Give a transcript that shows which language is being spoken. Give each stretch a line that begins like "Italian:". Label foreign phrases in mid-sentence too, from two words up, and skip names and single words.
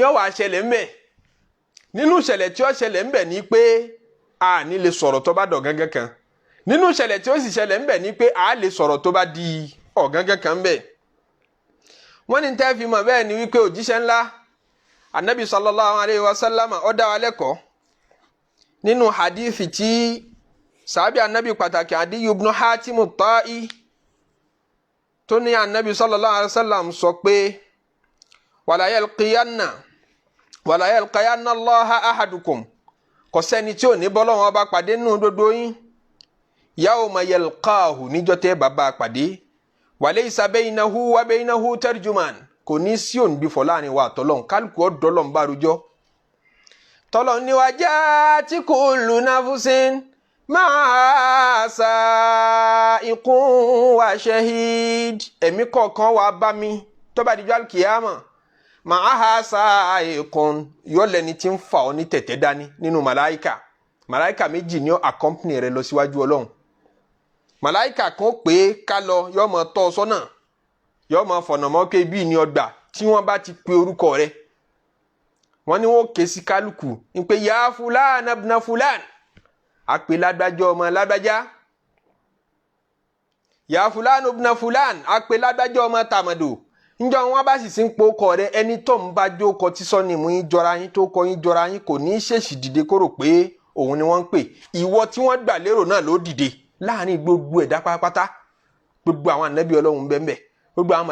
Yoruba: ó wá ṣẹlẹ̀ ńbẹ̀ nínú ìṣẹ̀lẹ̀ tí ó ṣẹlẹ̀ ńbẹ̀ ni pé a ní lè sọ̀rọ̀ tó bá dọ̀gángán kan nínú ìṣẹ̀lẹ̀ tí ó sì ṣẹlẹ̀ ńbẹ̀ ni pé a lè sọ̀rọ̀ tó bá di ọ̀gángán kan ńbẹ̀ wọ́n ní tẹ́ fi mọ̀ bẹ́ẹ̀ ni wípé òjíṣẹ́ ńlá anabi
Arabic: صلى الله عليه وسلم
Yoruba: ó dá wa lẹ́kọ̀ọ́ nínú hadithi tí sàábì anabi pàtàkì Adiyu ibn Hatim at-Ta'i tó ní anabi
Arabic: صلى الله عليه وسلم
Yoruba: sọ pé wala
Arabic: ليلقين الله أحدكم
Yoruba: kò sẹ́ni tí ò ní bọ́lọ́wọ́n bá pàdé nínú gbogbo yín
Arabic: يوم يلقاه
Yoruba: níjọ́ tẹ́ bàbá pàdé
Arabic: وليس بينه وبينه ترجمان
Yoruba: kò ní sí òǹgbìfọ̀ láàrin wa àtọ́lọ́hun kálukú ọ̀dọ́lọ́hun bá rojọ́ tọ́lọ́hun ní
Arabic: وجاءت كل نفس مع سائق وشهيد
Yoruba: ẹ̀mí kọ̀ọ̀kan wà bá mi tó bá dijọ́
Arabic: القيامة معها سائق
Yoruba: yóò lẹ́ni tí ń fa ọ ní tẹ̀tẹ̀ dání nínú màláìkà méjì ní accompany rẹ lọ síwájú ọlọ́run màláìkà kan pé ká lọ yóò mọ tọ́ ọ sọ́nà yóò mọ fọ̀nà mọ́ pé bí ní ọgbà tí wọ́n bá ti pe orúkọ rẹ wọ́n ní wọ́n ké sí kálukú ń pé
Arabic: يا فلان ابن فلان
Yoruba: àpè lágbájá ọmọ lágbájá
Arabic: يا فلان ابن فلان
Yoruba: àpè lágbájá ọmọ tàmàdò njọ wọn bá sì ń po kọ rẹ ẹni tó ń bá jókòó tí sọ ni mú yín jọra yín tó kọ yín jọra yín kò ní í ṣèṣì dìde kó rò pé òun ni wọ́n ń pè ìwọ tí wọ́n gbà lérò náà ló dìde láàrin gbogbo ẹ̀dá pátápátá gbogbo àwọn ànábì Ọlọ́run bẹ́ẹ̀ gbogbo àwọn